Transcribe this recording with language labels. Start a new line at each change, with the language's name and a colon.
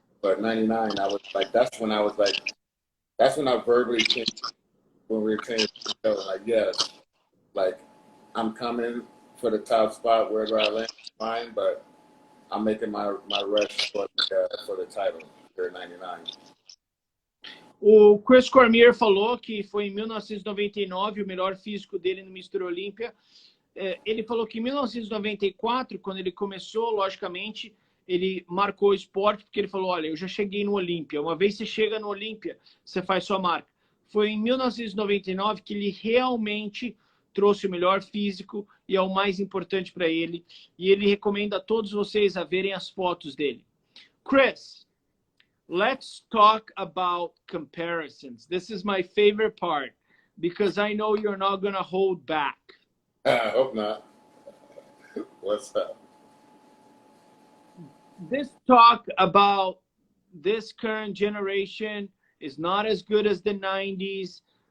English: But 99, I was like, that's when I verbally changed when we were training, like, yes, like I'm coming for the top spot wherever I land, fine, but I'm making my rush for the title for 99.
Portuguese: O Chris Cormier falou que foi em 1999 o melhor físico dele no Mr. Olímpia. Ele falou que em 1994, quando ele começou, logicamente, ele marcou o esporte, porque ele falou, olha, eu já cheguei no Olímpia. Uma vez você chega no Olímpia, você faz sua marca. Foi em 1999 que ele realmente trouxe o melhor físico e é o mais importante para ele. E ele recomenda a todos vocês a verem as fotos dele.
English: Chris, let's talk about comparisons. This is my favorite part because I know you're not going to hold back. I hope not. What's up? This talk about this current generation is not as good as the 90s.